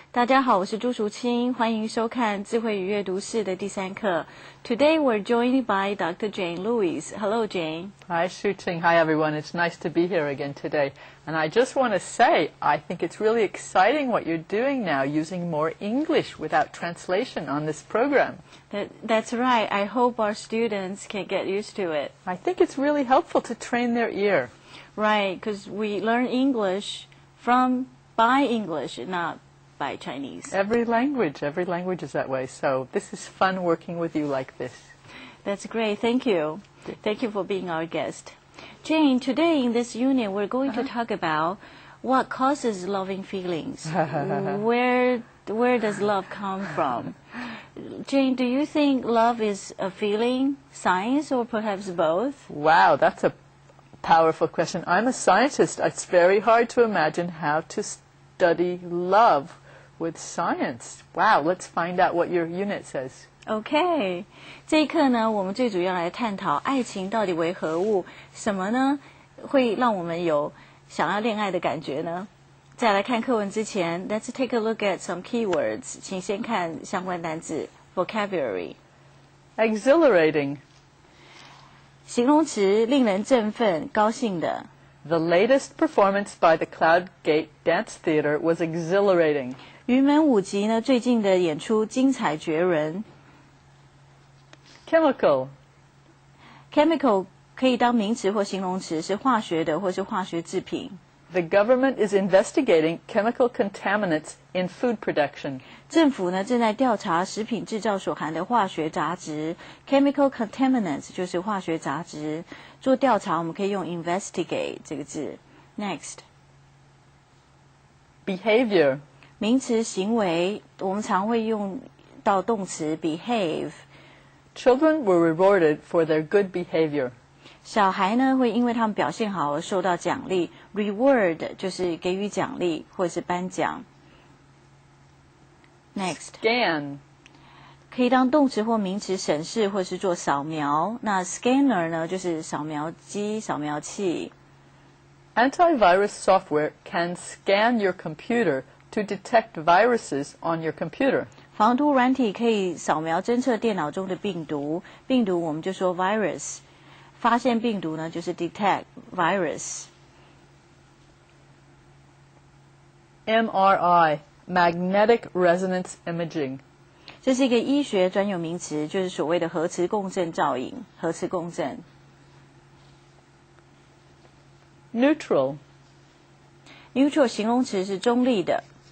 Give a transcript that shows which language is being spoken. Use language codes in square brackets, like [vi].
[zh] 大家好，我是朱淑清，欢迎收看智慧与阅读室的第3课。 [en] Today we're joined by Dr. Jane Lewis. Hello, Jane. Hi, Shu-Ting. Hi, everyone. It's nice to be here again today. And I just want to say, I think it's really exciting what you're doing now, using more English without translation on this program. That's right. I hope our students can get used to it. I think it's really helpful to train their ear. Right, because we learn English by English, not by Chinese. Every language is that way. So this is fun working with you like this. That's great. Thank you. Thank you for being our guest. Jane, today in this unit, we're going to talk about what causes loving feelings. Where does love come from? Jane, do you think love is a feeling, science, or perhaps both? Wow, that's a powerful question. I'm a scientist. It's very hard to imagine how to study love with science. Wow, let's find out what your unit says. [zh] OK, 这一课呢，我们最主要来探讨爱情到底为何物，什么呢会让我们有想要恋爱的感觉呢？在来看课文之前 [en] ，Let's take a look at some keywords. [zh] 请先看相关单字 vocabulary. [en] Exhilarating. [zh] 形容词，令人振奋、高兴的。 [en] The latest performance by the Cloud Gate Dance Theater was exhilarating. [zh] 云门舞集呢，最近的演出精彩绝伦。 [en] Chemical. [zh] Chemical 可以当名词或形容词，是化学的或是化学制品。 [en] The government is investigating chemical contaminants in food production. [zh] 政府呢正在调查食品制造所含的化学杂质 ，chemical contaminants 就是化学杂质。做调查我们可以用 investigate 这个字。 [en] Next. Behavior. [zh] 名词行为，我们常会用到动词 behave。 [en] Children were rewarded for their good behavior. [zh] 小孩呢会因为他们表现好而受到奖励 ，reward 就是给予奖励或者是颁奖。 [en] Next. Scan. [zh] 可以当动词或名词审视或是做扫描。那 scanner 呢就是扫描机、扫描器。 [en] Antivirus software can scan your computer to detect viruses on your computer. [zh] 防毒软体可以扫描侦测电脑中的病毒，病毒我们就说 virus。发现病毒呢，就是 detect virus。 [en] MRI, magnetic resonance imaging. [zh] 这是一个医学专有名词，就是所谓的核磁共振造影。核磁共振。 [en] Neutral. [zh] Neutral 形容词是中立的。